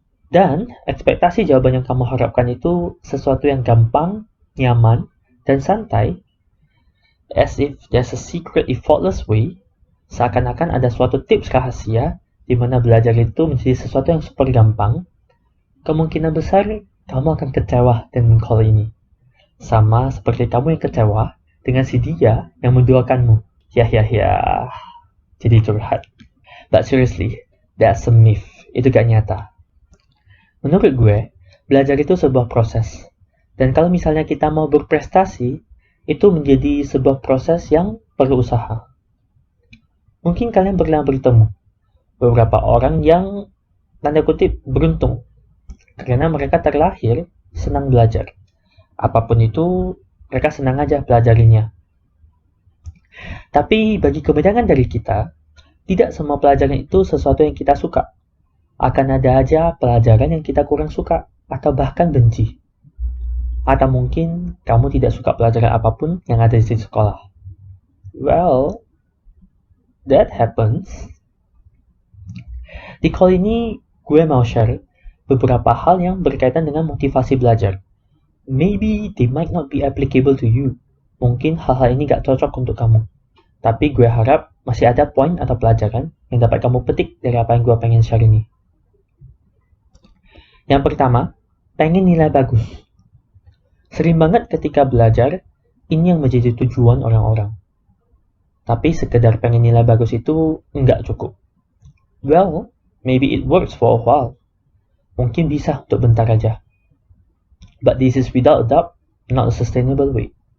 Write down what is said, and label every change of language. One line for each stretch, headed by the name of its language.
Indonesian: Dan ekspektasi jawaban yang kamu harapkan itu sesuatu yang gampang, nyaman, dan santai,
English: as if there's a secret effortless way,
Indonesian: seakan-akan ada suatu tips rahasia di mana belajar itu menjadi sesuatu yang super gampang, kemungkinan besar kamu akan kecewa dengan call ini. Sama seperti kamu yang kecewa dengan si dia yang menduakanmu. Ya. Jadi curhat.
English: But seriously, that's a myth.
Indonesian: Itu gak nyata. Menurut gue, belajar itu sebuah proses. Dan kalau misalnya kita mau berprestasi, itu menjadi sebuah proses yang perlu usaha. Mungkin kalian pernah bertemu beberapa orang yang tanda kutip beruntung. Karena mereka terlahir senang belajar. Apapun itu, mereka senang aja pelajarinya. Tapi bagi kebanyakan dari kita, tidak semua pelajaran itu sesuatu yang kita suka. Akan ada aja pelajaran yang kita kurang suka, atau bahkan benci. Atau mungkin kamu tidak suka pelajaran apapun yang ada di sekolah.
English: Well, that happens.
Indonesian: Di call ini, gue mau share beberapa hal yang berkaitan dengan motivasi belajar.
English: Maybe they might not be applicable to you.
Indonesian: Mungkin hal-hal ini gak cocok untuk kamu. Tapi gue harap masih ada poin atau pelajaran yang dapat kamu petik dari apa yang gue pengen share ini. Yang pertama, pengen nilai bagus. Sering banget ketika belajar, ini yang menjadi tujuan orang-orang. Tapi sekedar pengen nilai bagus itu nggak cukup.
English: Well, maybe it works for a while.
Indonesian: Mungkin bisa untuk bentar aja.
English: But this is without a doubt not a sustainable way.